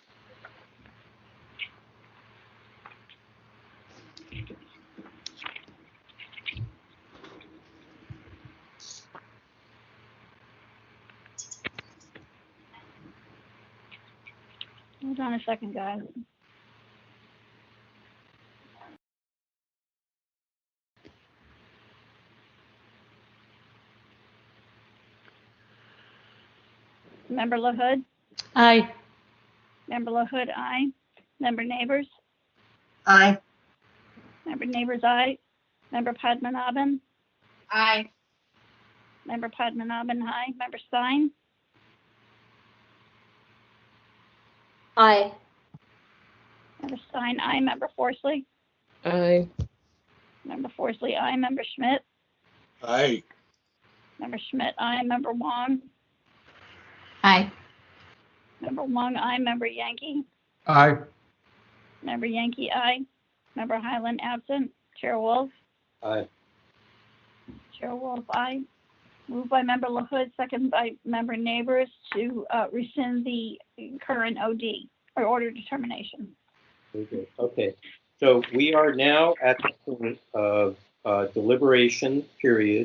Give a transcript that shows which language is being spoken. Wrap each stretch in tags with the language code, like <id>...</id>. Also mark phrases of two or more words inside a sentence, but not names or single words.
<en>Hold on a second, guys. Member LaHood? Aye. Member LaHood, aye. Member Neighbors? Aye. Member Neighbors, aye. Member Padmanabhan? Aye. Member Padmanabhan, aye. Member Stein? Aye. Member Stein, aye. Member Forsley? Aye. Member Forsley, aye. Member Schmidt? Aye. Member Schmidt, aye. Member Wong? Aye. Member Wong, aye. Member Yankee? Aye. Member Yankee, aye. Member Highland, absent. Chair Wolf? Aye. Chair Wolf, aye. Moved by Member LaHood, second by Member Neighbors to rescind the current OD, or order determination. Very good. Okay, so we are now at the point of deliberation period.</en>